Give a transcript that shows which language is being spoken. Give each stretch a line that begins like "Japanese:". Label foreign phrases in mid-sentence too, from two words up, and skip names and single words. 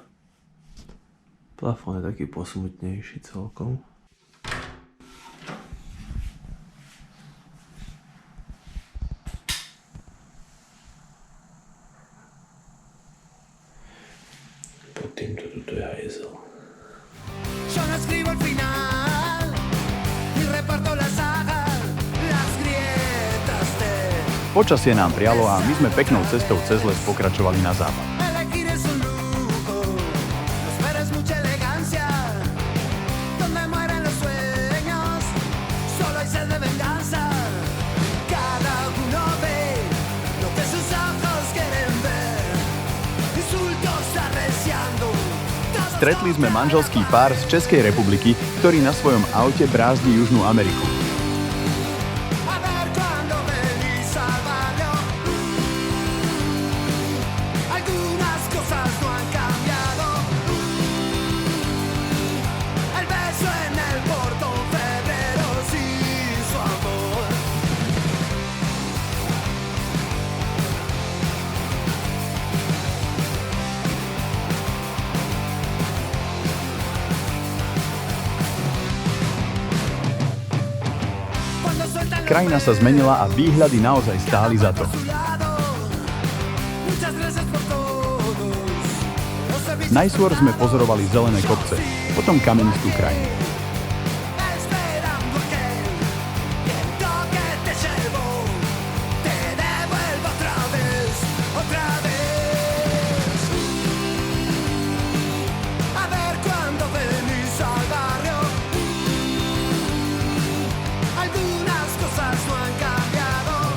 Slovak: Plafón je taký posmutnejší celkom. Pod týmto tuto je hajzel.
Spanish: Yo no escribo el final, ni reparto las sagas, las grietas de
Slovak: Počasie nám prialo a my sme peknou cestou cez les pokračovali na západ.
Spanish: elegir es un lujo, no esperes mucha elegancia, donde mueren los sueños, solo hay sed de venganza, cada uno ve lo que sus ojos quieren ver, insultos arreciando.
Slovak: Stretli sme manželský pár z Českej republiky, ktorý na svojom aute brázdi Južnú Ameriku.
Spanish: A ver cuando venís al barrio, algunas cosas no han cambiado. El beso en el portón, febrero sin su amor. Cuando sueltan los
Slovak: Krajina sa zmenila a výhľady naozaj stáli za to.
Spanish: su lado, muchas gracias por todos los servicios
Slovak: Najskôr sme pozorovali zelené kopce, potom kamenistú krajinu.
Spanish: esperando aquel viento que te llevo, te devuelvo otra vez, otra vez. A ver cuando venís al barrio, algunas cosas no han cambiado.